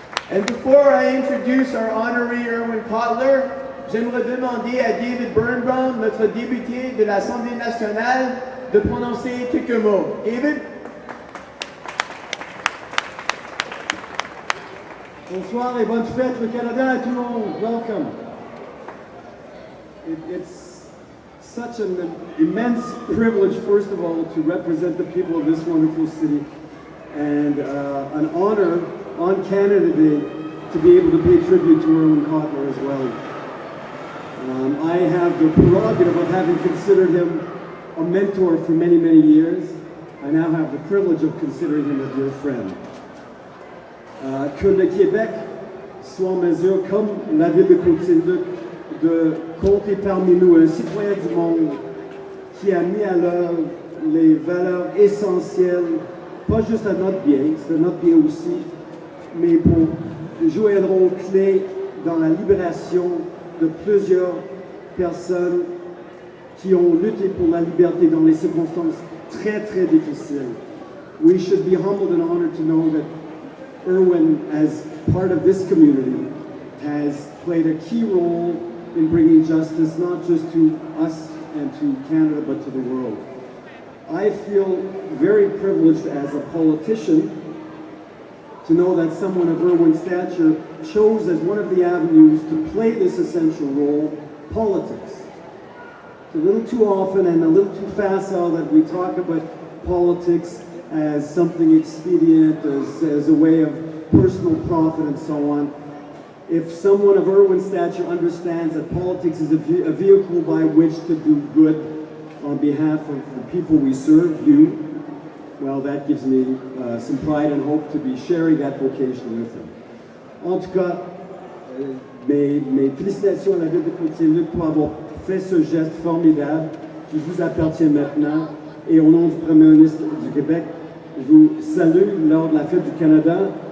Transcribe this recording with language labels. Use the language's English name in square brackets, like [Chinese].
[English] And before I introduce our honoree Irwin Cotler, [French] j'aimerais demander à David Birnbaum, notre député de l'Assemblée nationale, de prononcer quelques mots. David? Bonsoir et bonne fête le Canada à tout le monde. [English] Welcome. It's such an immense privilege, first of all, to represent the people of this wonderful city, and an honor on Canada Day to be able to pay tribute to Irwin Cotler as well. I have the prerogative of having considered him a mentor for many, many years. I now have the privilege of considering him a dear friend. [French] Que le Québec soit en mesure, comme la ville de Côte Saint-Luc, de compter parmi nous un citoyen du monde qui a mis à l'œuvre les valeurs essentielles, pas juste à notre bien, c'est notre bien aussi, mais pour jouer un rôle clé dans la libération de plusieurs personnes qui ont lutté pour la liberté dans des circonstances très très difficiles. [English] We should be humbled and honored to know that Irwin, as part of this community, has played a key role in bringing justice not just to us and to Canada, but to the world. I feel very privileged as a politician to know that someone of Irwin's stature chose as one of the avenues to play this essential role, politics. It's a little too often and a little too facile that we talk about politics as something expedient, as a way of personal profit and so on. If someone of Irwin's stature understands that politics is a vehicle by which to do good on behalf of the people we serve, you, well, that gives me some pride and hope to be sharing that vocation with him. [French] En tout cas, mes félicitations à la ville de Côte Saint-Luc pour avoir fait ce geste formidable qui vous appartient maintenant. Et au nom du Premier ministre du Québec, je vous salue lors de la fête du Canada.